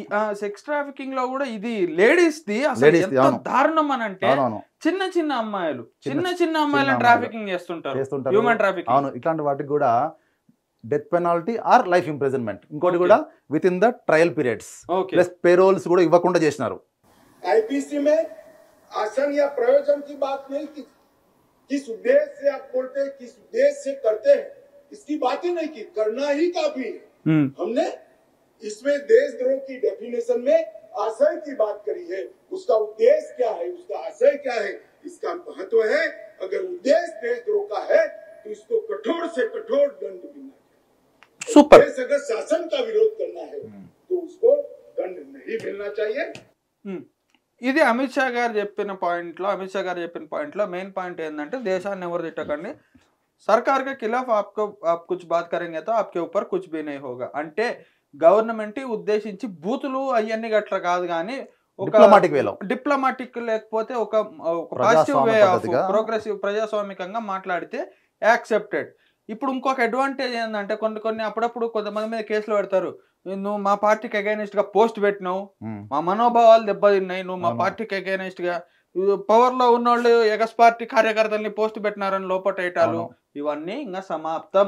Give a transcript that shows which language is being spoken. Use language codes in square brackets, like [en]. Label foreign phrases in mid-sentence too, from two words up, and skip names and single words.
[en] sex trafficking [te] లో కూడా ఇది లేడీస్ ది అసలు ఎంత దారుణం అని అంటే, చిన్న చిన్న అమ్మాయిలను ట్రాఫికింగ్ చేస్తుంటారు, [en] human trafficking. [te] అవును, ఇట్లాంటి వాటికి కూడా [en] death penalty or life imprisonment. [te] ఇంకోటి కూడా [en] within the trial periods, plus paroles [te] కూడా ఇవ్వకుండా చేసినారు. [hi] आईपीसी में आसन या प्रयोजन की बात नहीं की, किस उद्देश्य से आप बोलते हैं, किस उद्देश्य से करते हैं, इसकी बात ही नहीं की, करना ही काफी है। हमने इसमें देशद्रोह की डेफिनेशन में आशय की बात करी है, उसका उद्देश्य क्या है, उसका आशय क्या है, इसका महत्व है। अगर उद्देश्य देशद्रोह का है तो इसको कठोर से कठोर दंड मिलना चाहिए। सुपर। अगर शासन का विरोध करना है तो उसको दंड नहीं मिलना चाहिए। [te] ఇది అమిత్ షా గారు చెప్పిన పాయింట్లో [en] main point [te] ఏంటంటే, దేశాన్ని ఎవరు తిట్టకండి, [hi] सरकार के खिलाफ आप कुछ बात करेंगे तो आपके ऊपर कुछ भी नहीं होगा [te] అంటే గవర్నమెంట్ ఉద్దేశించి బూతులు అయ్యన్ని గట్ల కాదు కానీ ఒక డిప్లొమాటిక్ లేకపోతే ఒక [en] positive way of progressive [te] ప్రజాస్వామికంగా మాట్లాడితే యాక్సెప్టెడ్. ఇప్పుడు ఇంకొక అడ్వాంటేజ్ ఏంటంటే, కొన్ని అప్పుడప్పుడు కొంతమంది మీద కేసులు పెడతారు, నువ్వు మా పార్టీకి అగైనెస్ట్ గా పోస్ట్ పెట్టినావు, మా మనోభావాలు దెబ్బతిన్నాయి, నువ్వు మా పార్టీకి అగైనెస్ట్ గా, పవర్ లో ఉన్నోళ్ళు ఎగస్ పార్టీ కార్యకర్తల్ని పోస్ట్ పెట్టినారని లోపటేటాలు, ఇవన్నీ ఇంకా సమాప్తం.